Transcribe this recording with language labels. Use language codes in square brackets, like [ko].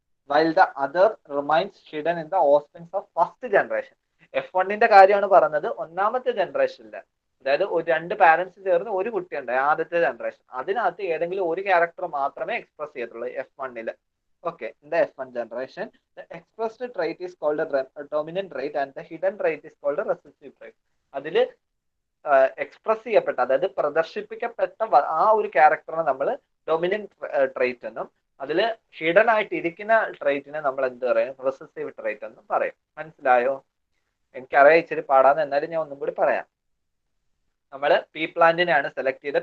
[en] while the other remains hidden in the offsprings of first generation. [ml] F1ന്റെ കാര്യമാണ് പറഞ്ഞത്, ഒന്നാമത്തെ ജനറേഷനില്, അതായത് രണ്ട് പാരന്റ്സ് ചേർന്ന് ഒരു കുട്ടി ഉണ്ട് ആദ്യത്തെ ജനറേഷൻ, അതിനകത്ത് ഏതെങ്കിലും ഒരു ക്യാരക്ടർ മാത്രമേ എക്സ്പ്രസ് ചെയ്യത്തുള്ളൂ F1ല്. [en] Okay, in the F1 generation the expressed trait is called a dominant trait and the hidden trait is called a recessive trait. [ml] അതില് എക്സ്പ്രസ് ചെയ്യപ്പെട്ട, അതായത് പ്രദർശിപ്പിക്കപ്പെട്ട ആ ഒരു ക്യാരക്ടറിനെ നമ്മൾ ഡൊമിനന്റ് ട്രേറ്റ് എന്നും അതിൽ ഹിഡൻ ആയിട്ട് ഇരിക്കുന്ന ട്രേറ്റിനെ നമ്മൾ എന്ത് പറയും, റെസസീവ് ട്രേറ്റ് എന്നും പറയും. മനസ്സിലായോ? എനിക്കറിയാം ഇച്ചിരി പാടാന്ന്, എന്നാലും ഞാൻ ഒന്നും കൂടി പറയാം. നമ്മൾ പീ പ്ലാന്റിനെയാണ് സെലക്ട് ചെയ്ത.